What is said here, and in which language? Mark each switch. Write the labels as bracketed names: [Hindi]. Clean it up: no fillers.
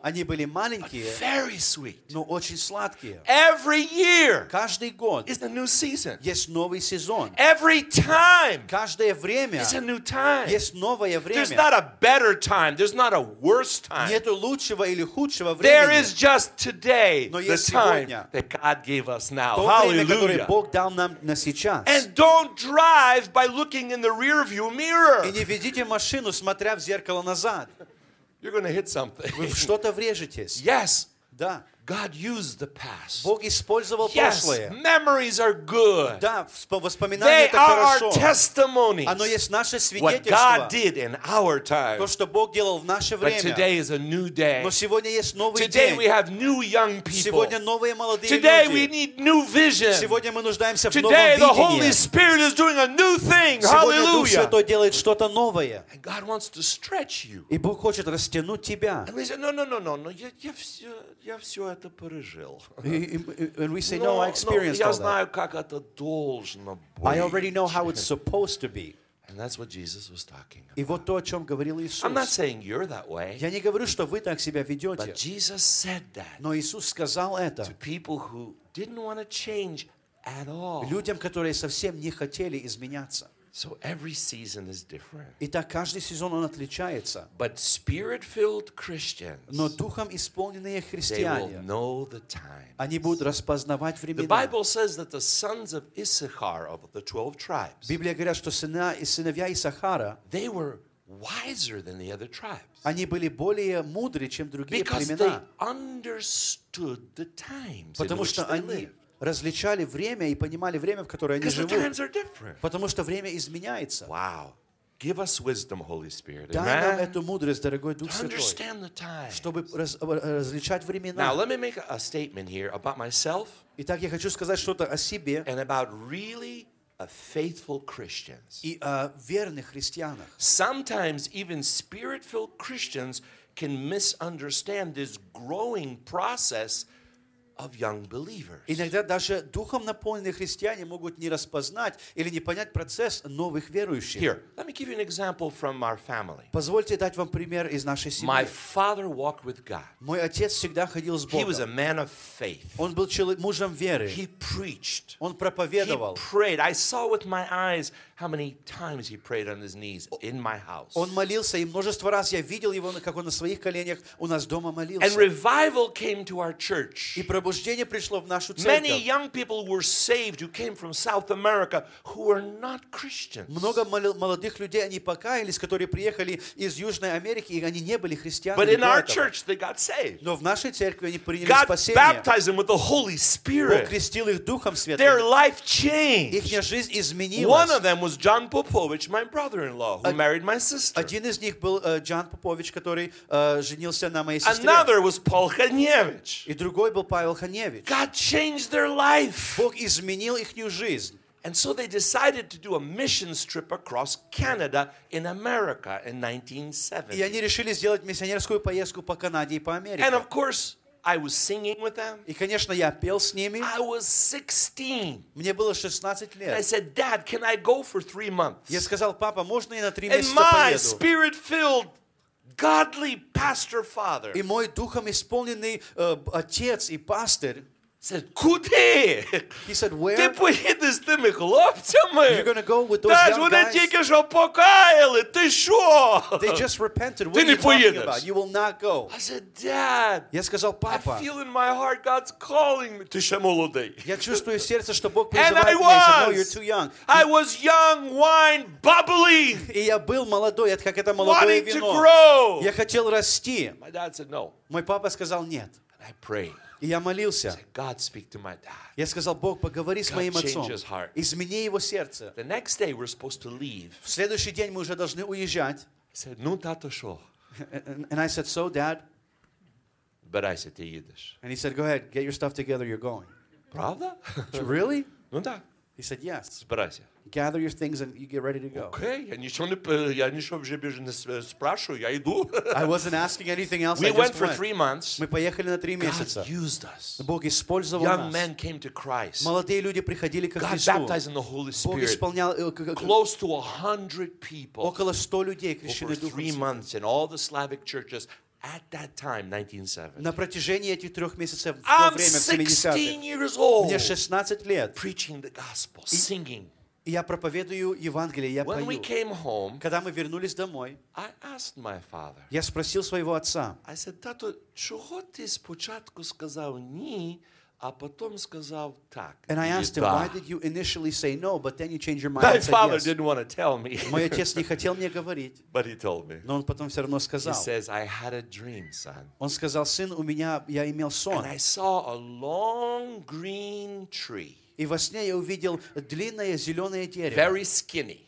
[Russian] Они были маленькие. [English] But very sweet. [Russian] Но очень сладкие. [English] Every year. [Russian] Каждый год. [English] Is a new season. [Russian] Есть новый сезон. [English] Every time. [Russian] Каждое время. [English] Is a new time. [Russian] Есть новое время. [English] There's not a better time. There's not a worse time. [Russian] Нету лучшего или худшего времени. [English] There is just today, the time that God gave us now. Hallelujah. And don't drive by looking in the rearview mirror. [Russian] И не ведите машину, смотря в зеркало назад. [English] You're going to hit something. [Russian] Вы в что-то врежетесь. [English] Yes. [Russian] Да. [English] God used the past. [Russian] Бог использовал прошлое. [English] Yes, memories are good. [Russian] Да, воспоминания это хорошо. [English] They are our testimonies. [Russian] Оно есть наше свидетельство. [English] What God did in our time. [Russian] То, что Бог делал в наше время. [English] But today is a new day. [Russian] Но сегодня есть новый день. [English] Today we have new young people. [Russian] Сегодня новые молодые люди. [English] Today we need new vision. [Russian] Сегодня мы нуждаемся в новом видении. [English] Today the Holy Spirит is doing a new thing. [Russian] Сегодня Дух Святой делает что-то новое. [English] And God wants to stretch you. [Russian] И Бог хочет растянуть тебя. [English] And we say, no, [Russian] я все это пережил. [English] And we say, no, I experienced all that. [Russian] Я знаю, как это должно быть. [English] I already know how it's supposed to be. And that's what Jesus was talking about. [Russian] И вот то, о чем говорил Иисус. [English] I'm not saying you're that way. [Russian] Я не говорю, что вы так себя ведете. [English] But Jesus said that. [Russian] Но Иисус сказал это. [English] To people who didn't want to change at all. [Russian] Людям, которые совсем не хотели изменяться. [English] So every season is different. [Russian] Итак, каждый сезон он отличается. [English] But spirit-filled Christians, [Russian] но духом исполненные христиане, [English] they will know the times. [Russian] Они будут распознавать времена. [English] The Bible says that the sons of Issachar of the 12 tribes, [Russian] Библия говорит, что сыновья Иссахара, [English] they were wiser than the other tribes. [Russian] Они были более мудрые, чем другие [English] because [Russian] племена. [English] Because they understood the times in which they lived. [Russian] Различали время и понимали время, в которое они живут. Потому что время изменяется. [English] Wow. Give us wisdom, Holy Spirit. [Russian] Дай [English] Amen. [Russian] Нам эту мудрость, дорогой Дух Святой. [English] To understand the times. [Russian] Чтобы различать времена. [English] Now, let me make a statement here about myself. [Russian] Итак, я хочу сказать что-то о себе. [English] And about really faithful Christians. [Russian] И о верных христианах. [English] Sometimes even spirit-filled Christians can misunderstand this growing process of young believers. [Russian] Иногда даже духом наполненные христиане могут не распознать или не понять процесс новых верующих. [English] Here, let me give you an example from our family. [Russian] Позвольте дать вам пример из нашей семьи. [English] My father walked with God. [Russian] Мой отец всегда ходил с Богом. [English] He was a man of faith. [Russian] Он был мужем веры. [English] He preached. [Russian] Он проповедовал. [English] He prayed. I saw with my eyes how many times he prayed on his knees in my house. [Russian] Он молился, и множество раз я видел его, как он на своих коленях у нас дома молился. [English] And revival came to our church. [Russian] Пробуждение пришло в нашу церковь. [English] Many young people were saved who came from South America who were not Christians. [Russian] Много молодых людей они покаялись, которые приехали из Южной Америки, и они не были христианами. [English] But in our church they got saved. [Russian] Но в нашей церкви они приняли [English] God [Russian] спасение. [English] God baptized them with the Holy Spirit. [Russian] Бог крестил их Духом Святым. [English] Their life changed. [Russian] Их жизнь изменилась. [English] One of them was John Popovich, my brother-in-law, who married my sister. [Russian] Один из них был Джон Попович, который женился на моей сестре. [English] Another was Paul Ханевич. [Russian] И другой был [English] God changed their life. [Russian] Бог изменил ихнюю жизнь. [English] And so they decided to do a missions trip across Canada in America in 1970. [Russian] И они решили сделать миссионерскую поездку по Канаде и по Америке. [English] And of course, I was singing with them. [Russian] И конечно я пел с ними. [English] I was 16. [Russian] Мне было 16 лет. [English] I said, Dad, can I go for 3 months? [Russian] Я сказал, папа, можно я на 3 месяца поеду? [English] And my spirit-filled Godly pastor father. [Russian] И мой духом исполненный отец и пастор. [English] Said, [Ukrainian] куди? [English] He said, where? [Ukrainian] Ти поїдеш з тими хлопцями? [English] You're gonna go with those guys? [Ukrainian] Вони тільки що покаяли. Ти що? [English] They just repented. What are you talking about? You will not go. I said, Dad. [Ukrainian] Я сказав, папа. [English] I feel in my heart God's calling me. [Ukrainian] Ти ще молодий. Я чувствую в серці, що Бог призиває мене. [English] And I was. No, you're too young. I was young, wine, bubbly. [Ukrainian] І я був молодий, як це молоде вино. [English] Wanting to grow. [Russian] Я хотів рости. [English] My dad said no. [Ukrainian] Мій папа сказав нет. [English] I prayed. [Russian] И я молился. [English] God, speak to my dad. [Russian] Я сказал, Бог, поговори [English] God [Russian] с моим отцом. [English] Change his heart. [Russian] Измени его сердце. [English] The next day we're supposed to leave. [Russian] В следующий день мы уже должны уезжать. [English] He said, [Ukrainian] ну, тато, шо? [English] And I said, so, dad? But I said, [Russian] ты едешь. [English] And he said, go ahead, get your stuff together, you're going. [Russian] Правда? [English] Really? [Russian] Ну, да. [English] He said, yes. [Ukrainian] Збирайся. [English] Gather your things and you get ready to go. [Ukrainian] Okay, я нічого вже більше не спрашую, я йду. [English] I wasn't asking anything else. We went for 3 months. [Ukrainian] Ми поїхали на 3 місяці. [English] God used us. [Russian] Бог использовал нас. [English] Young men came to Christ. [Ukrainian] Молоді люди приходили ко [Russian] Христу. [English] God baptized in the Holy Spirit. [Russian] Бог исполнял [English] close to 100 people. [Russian] Около 100 людей крещили Духом. [English] For 3 months in all the Slavic churches. At that time, 1970. [Russian] На протяжении этих 3 месяцев, во время 70-х, мне 16 лет. [English] Preaching the gospel, singing. [Russian] И я проповедую Евангелие, я [English] When We came home, [Russian] когда мы вернулись домой, [English] I asked my father, [Russian] я спросил своего отца. [English] I said, [Ukrainian] тато, чого ти спочатку сказав ні, а потом сказав так? [English] And I asked him, why did you initially say no, but then you changed your mind? My and said, father yes. didn't want to tell me. [Russian] Мой отец не хотел мне говорить. [English] But he told me. [Russian] Но он потом все равно сказал. [English] He says, I had a dream, son. [Russian] Он сказал, сын, у меня я имел сон. [English] And I saw a long green tree. [Russian] И во сне я увидел длинное зеленое дерево. [English] Very skinny.